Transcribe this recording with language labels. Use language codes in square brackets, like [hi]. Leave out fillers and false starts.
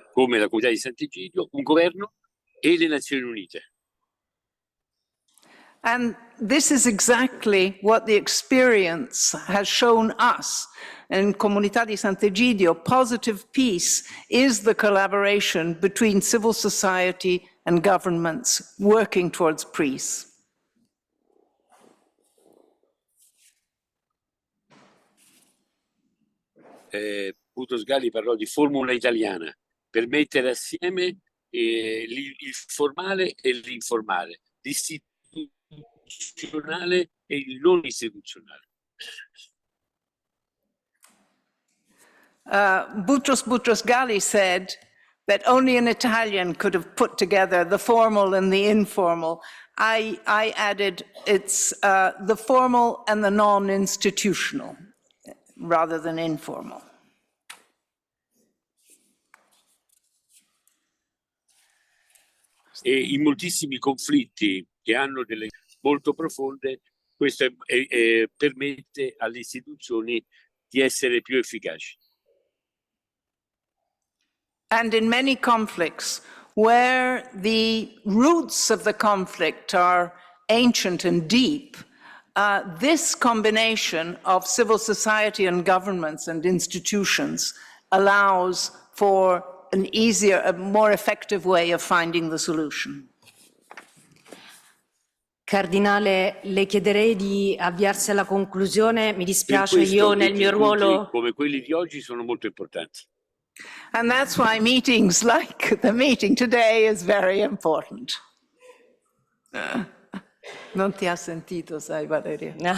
[it] come la comunità di Sant'Egidio, un governo e le Nazioni Unite. [en] And this is exactly what the experience has shown us. In Comunità di Sant'Egidio, positive peace is the collaboration between civil society and governments working towards peace. [it] Butosgali parlò di formula italiana per mettere assieme il formale e l'informale, l'istituzionale e il non istituzionale. [en] Boutros Ghali said that only an Italian could have put together the formal and the informal. I added it's the formal and the non-institutional rather than informal. [it] E in moltissimi conflitti che hanno delle molto profonde, questo permette alle istituzioni di essere più efficaci. [en] And in many conflicts, where the roots of the conflict are ancient and deep, this combination of civil society and governments and institutions allows for an easier, a more effective way of finding the solution. [it] Cardinale, le chiederei di avviarsi alla conclusione. Mi dispiace, io nel mio ruolo... come quelli di oggi sono molto importanti. [en] And that's why meetings like the meeting today is very important. [it] Non ti ha sentito, sai, Valeria?